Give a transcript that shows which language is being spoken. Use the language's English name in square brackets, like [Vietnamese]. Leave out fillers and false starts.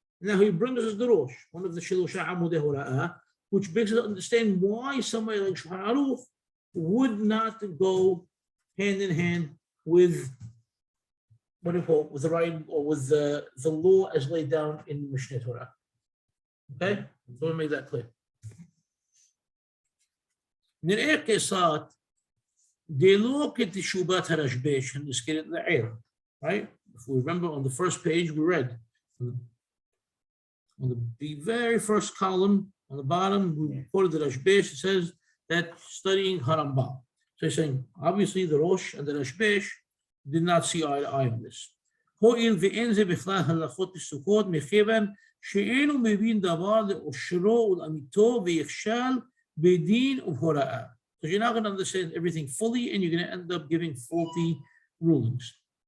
[English] Now he brings us the Rosh, one of the Shilosha Amudei Hora'ah, which makes us understand why somebody like Shulchan Aruch would not go hand in hand with with the writing or with the law as laid down in Mishneh Torah. Okay, so we'll make that clear. [Hebrew] נראה כיצד דלא כתשובת הרשב"ש הנזכרת לעיל, [English] right? If we remember on the first page we read, on the very first column on the bottom, we quoted the Rashbesh. It says that studying Harambam. So he's saying, obviously the Rosh and the Rashbesh did not see eye to eye on this. [Hebrew] הואיל ואין זה בכלל הלכות פסוקות מכיוון שאינו מבין דבר לאושרו ולאמיתו ויכשל בדין ובהוראה. [English] So you're not going to understand everything fully and you're going to end up giving faulty rulings.